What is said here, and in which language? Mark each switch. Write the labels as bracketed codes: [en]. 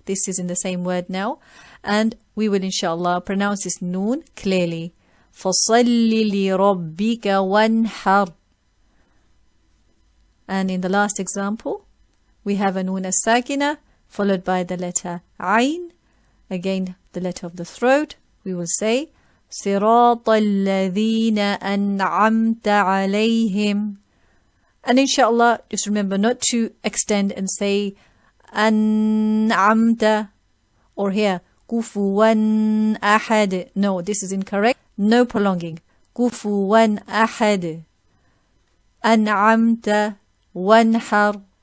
[en] This is in the same word now. And we will inshallah pronounce this noon clearly. [ar] فَصَلِّ لِرَبِّكَ وَانْحَرْ. [en] And in the last example, we have a noon as-saakinah followed by the letter ayn. Again, the letter of the throat. We will say [ar] صِرَاطَ الَّذِينَ أَنْعَمْتَ عَلَيْهِمْ. [en] And inshallah, just remember not to extend and say أَنْعَمْتَ or here [ar] كُفُوًا أَحَدٍ. [en] No, this is incorrect. No prolonging. [ar] كُفُوًا أَحَدٍ. أَنْعَمْتَ وَانْحَرْ.